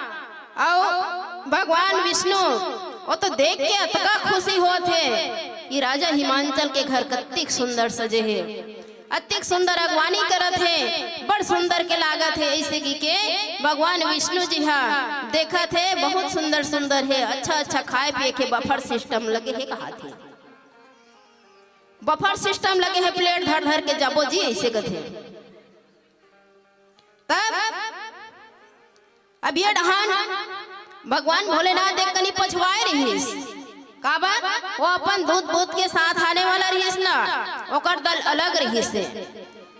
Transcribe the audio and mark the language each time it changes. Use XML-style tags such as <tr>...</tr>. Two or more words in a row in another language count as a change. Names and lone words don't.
<hne>और भगवान विष्णु वो तो देख के अतका खुशी होत है कि राजा हिमांचल के घर कत्तिक सुंदर सजे है, अतिक सुंदर अगवानी करत है, बड़ सुंदर के लागत है। ऐसे की के भगवान विष्णु जी हाँ देखत है बहुत सुंदर सुंदर है, अच्छा अच्छा खाए पिए के</hne> <en>buffer system</en> <hne>लगे है, कहा थे</hne> <en>buffer system</en> <hne>लगे है, प्लेट धर धर के जाबो जी ऐसे कथे। तब अब ये डहान भगवान भोलेनाथ देख कनी पछवाए रहीस, काबर वो अपन दूध दूध के साथ आने वाला रहीस ना, ओकर दल अलग रहीस है।</hne>